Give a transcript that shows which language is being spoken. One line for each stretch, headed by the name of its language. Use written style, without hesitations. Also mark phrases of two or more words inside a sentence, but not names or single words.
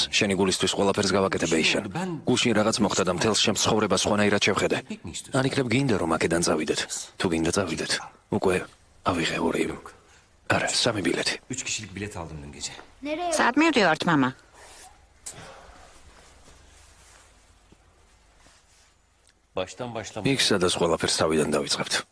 Georgian: შენი გულისთვის ყველაფერს გავაკეთებ ეიშან. გუშინ რაღაც მოხდა და მთელს ჩემს ცხოვრებას სხვანაირად შევხედე. არ იქნებ გინდა რომ აქედან წავიდეთ. თუ გინდა წავიდეთ. უკვე ავიღე ორი. არა, სამი ბილეთი.
Turkish: 3 kişilik bilet aldım dün gece. Nereye?
Georgian: სად მივდივართ, მამა?
Turkish: Baştan başlama.
Georgian: იქ სადაც ყველაფერს თავიდან დავიწყებთ.